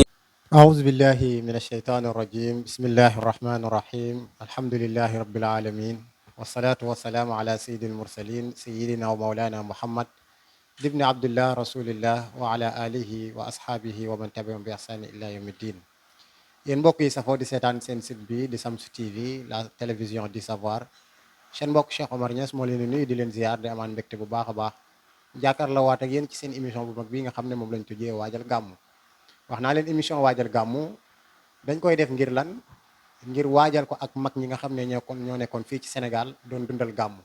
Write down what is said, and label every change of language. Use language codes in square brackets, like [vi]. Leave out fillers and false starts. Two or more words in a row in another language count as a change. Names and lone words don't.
[ar] أعوذ بالله من الشيطان الرجيم. بسم الله الرحمن الرحيم. الحمد لله رب العالمين، والصلاة والسلام على سيد المرسلين سيدنا ومولانا محمد ابن عبد الله رسول الله وعلى آله وأصحابه ومن تبعهم بإحسان إلى يوم الدين. [wo] yéen mbokk yi safoo di seetaan seen site bi di Shamsu TV, [fr] la télévision du savoir. [wo] seen mbokk Cheikh Omar Niass moo leen di nuyu di leen ziar di amaan mbégte bu baax a baax jàkkaarloo waat ak yéen ci seen émission bu mag bii nga xam ne moom lañ tuddee waajal gàmmu. wax naa leen émission waajal gàmmu dañ koy def ngir lan, ngir waajal ko ak mag ñi nga xam ne ñoo nekkoon fii ci Sénégal doon dundal gàmmu.